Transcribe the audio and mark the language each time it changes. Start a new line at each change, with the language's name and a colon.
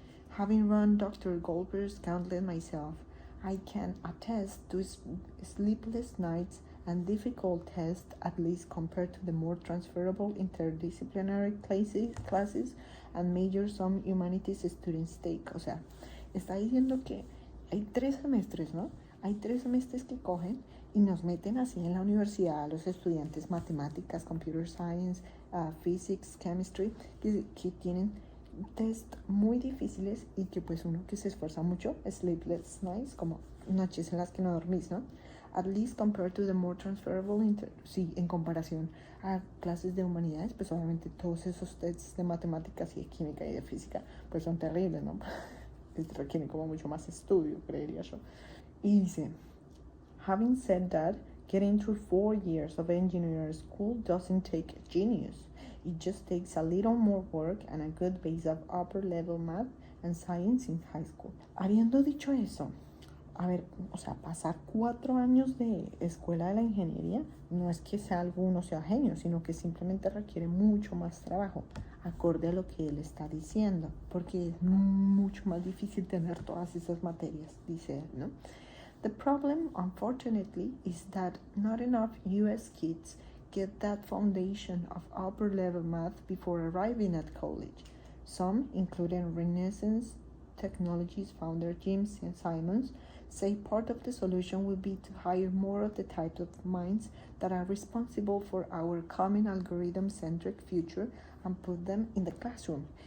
English: Having run Dr. Goldberg's gauntlet myself, I can attest to sleepless nights and difficult tests, at least compared to the more transferable interdisciplinary classes and majors some humanities students take.
Spanish: O sea, está diciendo que hay 3 semestres, ¿no? Hay 3 semestres que cogen y nos meten así en la universidad a los estudiantes matemáticas,
English: computer science, physics, chemistry,
Spanish: que tienen test muy difíciles y que pues uno que se esfuerza mucho,
English: sleepless nights,
Spanish: como noches en las que no dormís, ¿no?
English: At least compared to the more transferable,
Spanish: sí, en comparación a clases de humanidades, pues obviamente todos esos tests de matemáticas y de química y de física, pues son terribles, ¿no? Requieren como mucho más estudio, creería yo. Y dice,
English: having said that, getting through 4 years of engineering school doesn't take genius. It just takes a little more work and a good base of upper level math and science in high school.
Spanish: Habiendo dicho eso, a ver, o sea, pasar 4 años de escuela de la ingeniería no es que sea uno sea genio, sino que simplemente requiere mucho más trabajo, acorde a lo que él está diciendo, porque es mucho más difícil tener todas esas materias, dice él, ¿no?
English: The problem, unfortunately, is that not enough US kids get that foundation of upper level math before arriving at college. Some, including Renaissance Technologies founder Jim Simons, say part of the solution will be to hire more of the type of minds that are responsible for our common algorithm-centric future and put them in the classroom.